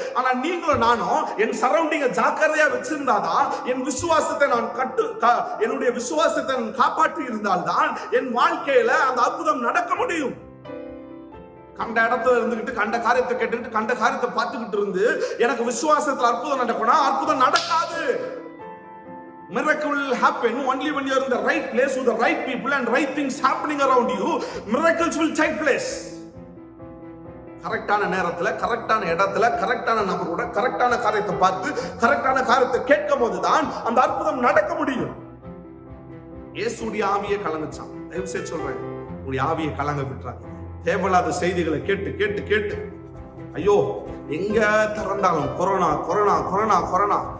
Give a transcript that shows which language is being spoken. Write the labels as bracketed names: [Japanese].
[Tamil] ஆனா நீங்களும் நானும் என் சரௌண்டிங்க ஜாக்கிரதையா வச்சிருந்தாதான், என் விசுவாசத்தை நான் என்னுடைய விசுவாசத்தை நான் காப்பாற்றி இருந்தால்தான் என் வாழ்க்கையில அந்த அற்புதம் நடக்க முடியும். கண்ட இடத்துல இருந்துகிட்டு கண்ட காரியத்தை கேட்டுக்கிட்டு கண்ட காரியத்தை பார்த்துக்கிட்டு இருந்து எனக்கு விசுவாசத்துல அற்புதம் நடக்கணும், அற்புதம் நடக்காது. [English] Miracle will happen only when you are in the right place with the right people and right things happening around you. Miracles will take place. [Tamil] கரெக்டான நேரத்துல, கரெக்டான இடத்துல, கரெக்டான நபரோட கரெக்டான காரியத்தை பார்த்து கரெக்டான காரியத்தை கேட்கும் போதுதான் அந்த அற்புதம் நடக்க முடியும். இயேசுடைய ஆவியை கலங்குச்சான். தயவு செய்து சொல்றேன், உங்களுடைய ஆவியை கலங்க விட்டுறாங்க. தேவையில்லாத செய்திகளை கேட்டு கேட்டு கேட்டு ஐயோ எங்க திறந்தாலும் கொரோனா கொரோனா கொரோனா கொரோனா.